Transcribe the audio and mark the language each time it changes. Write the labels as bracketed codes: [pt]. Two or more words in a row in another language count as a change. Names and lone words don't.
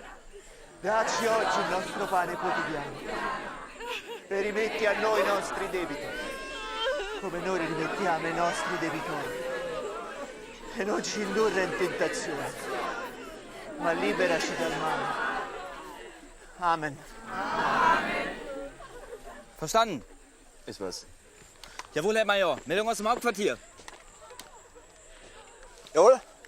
[it] Dacci oggi il nostro pane quotidiano. E rimetti a noi i nostri debiti, come noi rimettiamo i nostri debitori. E non ci indurre in tentazione, ma liberaci dal male. Amen. [de] Verstanden? Ist was. Jawohl, Herr Major. Meldung aus dem Hauptquartier. Jawohl.